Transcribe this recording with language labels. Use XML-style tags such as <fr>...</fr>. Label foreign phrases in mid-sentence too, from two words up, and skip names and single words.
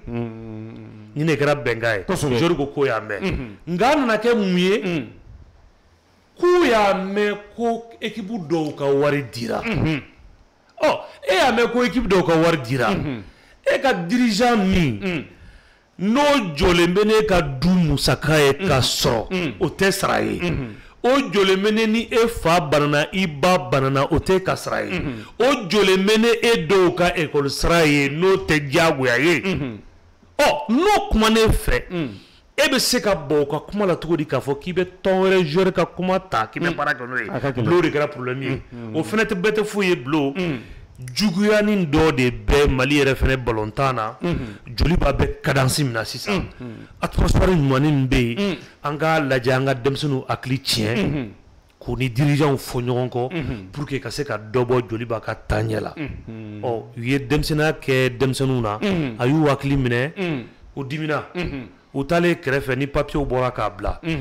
<bm>ni ne kɛra bɛnkan ye joueurs ko k'o y'a mɛn nka a nana kɛ mun ye k'u y'a mɛn ko équipe dɔw ka wari dira e y'a mɛn ko équipe dɔw ka wari dira e ka dirigeant min n'o jɔlen bɛ ne ka du musaka ye ka sɔrɔ o tɛ sara ye o jɔlen bɛ ne ni e fa banana i ba banana o tɛ ka sara ye o jɔlen bɛ ne e dɔw ka école sara ye n'o tɛ diyagoya ye n'o kuma ne fɛ e bɛ se ka bɔ o ka kuma la cogo di k'a fɔ k'i bɛ tɔn wɛrɛ joueur ka kuma ta k'i bɛ baara kɛ n'o ye Blo de kɛra problème ye o fana tɛ bɛɛ tɛ foyi ye Blo juguyaani dɔ de bɛ Mali yɛrɛ fɛnɛ balontan na Joliba bɛ cadence min na sisan atmosphère ɲumanni min bɛ yen an k'a lajɛ an ka denmisɛnninw hakili tiɲɛ k'u ni dirigeants fɔ ɲɔgɔn kɔ</bm> <fr>pour que</fr> <bm>ka se ka dɔ bɔ Joliba ka taaɲɛ la u ye denmisɛnninya kɛ denmisɛnninw na a y'u hakili minɛ u dimina u taalen kɛrɛfɛ ni papiers bɔra k'a bila</bm>